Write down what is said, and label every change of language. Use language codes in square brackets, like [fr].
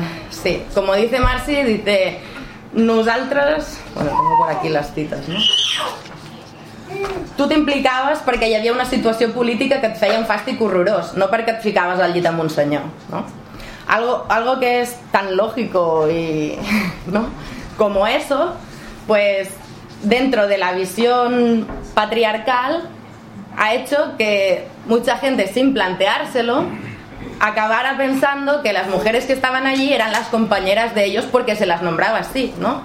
[es] Sí, como dice Marcy, dice, nosotras, bueno, tengo por aquí las citas, ¿no? [ca] Tú t'implicaves perquè hi havia una situació política que et feia un fàstic horrorós, no perquè et ficaves al llit amb un senyor, ¿no? [es] Algo que es tan lógico y, ¿no? Como eso, pues dentro de la visión patriarcal ha hecho que mucha gente, sin planteárselo, acabara pensando que las mujeres que estaban allí eran las compañeras de ellos porque se las nombraba así, ¿no?